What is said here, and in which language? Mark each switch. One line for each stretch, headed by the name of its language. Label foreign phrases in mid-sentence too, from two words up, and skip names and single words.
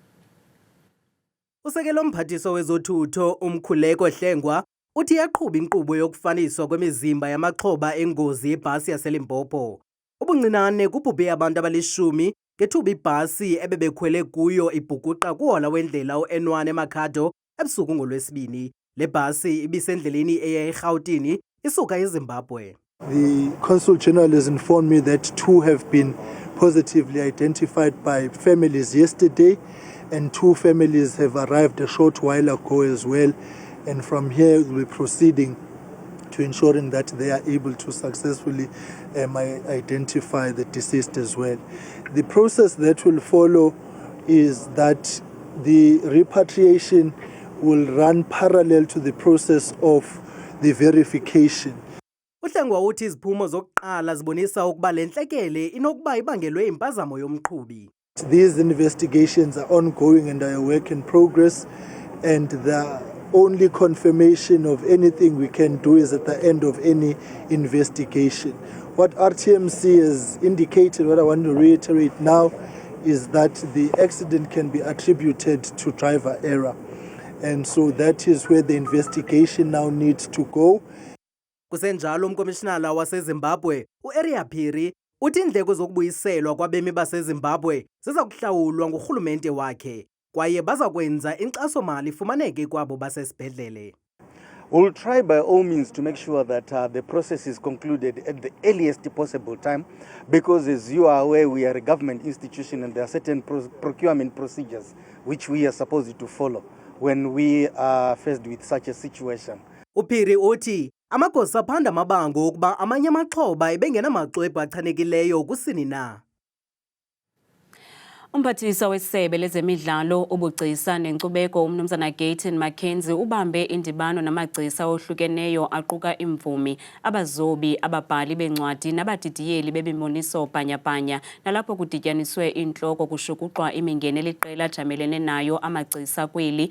Xhosa: Usekela mphathiso wezothutho uMkhuleko Hlengwa uthi yaqhuba inkqubo yokufaniswa kwemizimba yamaxhoba engozi yebhasi yaseLimpopo. Ubuncinane kubhubhe abantu abalishumi ngethuba ibhasi ebebekhwele kuyo ibhukuqa kuhola wendlela u-N1 eMakhado ebusuku ngolwesibini. Le bhasi ibisendleleni eya eRhawutini isuka eZimbabwe.
English: The Consul General has informed me that 2 have been positively identified by families yesterday, and 2 families have arrived a short while ago as well. And from here we'll be proceeding to ensuring that they are able to successfully identify the deceased as well. The process that will follow is that the repatriation will run parallel to the process of the verification.
Xhosa: Uhlengwa uthi iziphumo zokuqala zibonisa ukuba le ntlekele inokuba ibangelwe impazamo yomqhubi.
English: These investigations are ongoing and are a work in progress, and the only confirmation of anything we can do is at the end of any investigation. What RTMC has indicated, what I want to reiterate now, is that the accident can be attributed to driver error. And so that is where the investigation now needs to go.
Xhosa: Kusenjalo umkomishinala waseZimbabwe uArea Phiri uthi indleko zokubuyiselwa kwabemi baseZimbabwe ziza kuhlawulwa ngurhulumente wakhe kwaye baza kwenza inkxaso-mali ifumaneke kwabo basesibhedlele.
English: We'll try by all means to make sure that the process is concluded at the earliest possible time, because as you are aware, we are a government institution and there are certain procurement procedures which we are supposed to follow when we are faced with such a situation.
Xhosa: Uphiri uthi amagosa aphanda amabango ukuba amanye amaxhoba ebengenamaxwebhu achanekileyo kusini na. Umphathiswa wesebe lezemidlalo ubugcisa nenkcubeko umnumzana Gayton Mackenzie ubambe indibano namagcisa ohlukeneyo aquka imvumi, abazobi, ababhali bencwadi nabadidiyeli bebiboniso bhanyabhanya nalapho kudityaniswe intloko kushukuxwa imingeni eliqela jamelene nayo amagcisa kweli.